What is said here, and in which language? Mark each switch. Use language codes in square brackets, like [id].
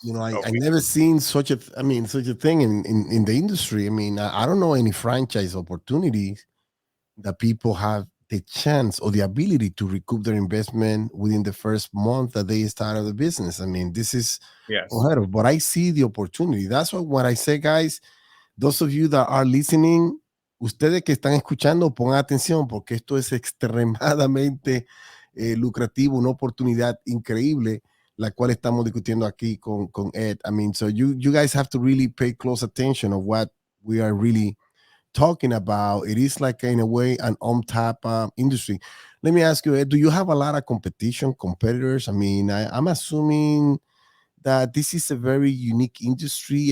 [en] I never seen such a thing in the industry. I mean, I don't know any franchise opportunities that people have the chance or the ability to recoup their investment within the first month that they started the business. I mean, this is unheard of, but I see the opportunity. That's what I say, guys. Those of you that are listening, [es] ustedes que están escuchando, pongan atención porque esto es extremadamente lucrativo, una oportunidad increíble, la cual estamos discutiendo aquí con Ed. [en] I mean, so you guys have to really pay close attention of what we are really talking about. It is like, in a way, an on-tap industry. let me ask you, do you have a lot of competitors? I mean, I'm assuming that this is a very unique industry.